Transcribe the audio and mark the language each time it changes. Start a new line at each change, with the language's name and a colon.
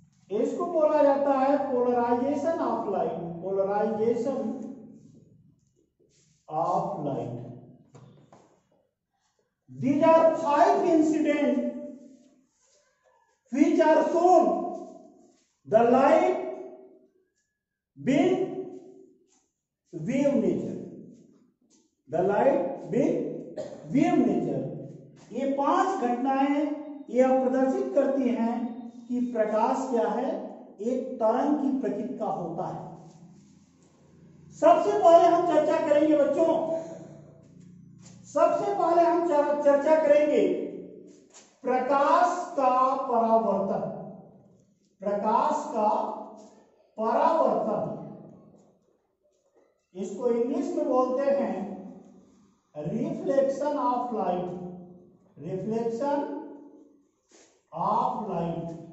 Hindi: इसको बोला जाता है polarisation of light, polarisation of light.
English: These are 5 incidents which are shown the light being wave nature, the light being wave nature।
Hindi: ये 5 घटनाएं ये प्रदर्शित करती हैं कि प्रकाश क्या है, एक तरंग की प्रकृति का होता है। सबसे पहले हम चर्चा करेंगे बच्चों, सबसे पहले हम चर्चा करेंगे प्रकाश का परावर्तन, प्रकाश का परावर्तन, इसको इंग्लिश में बोलते हैं reflection of light, reflection of light.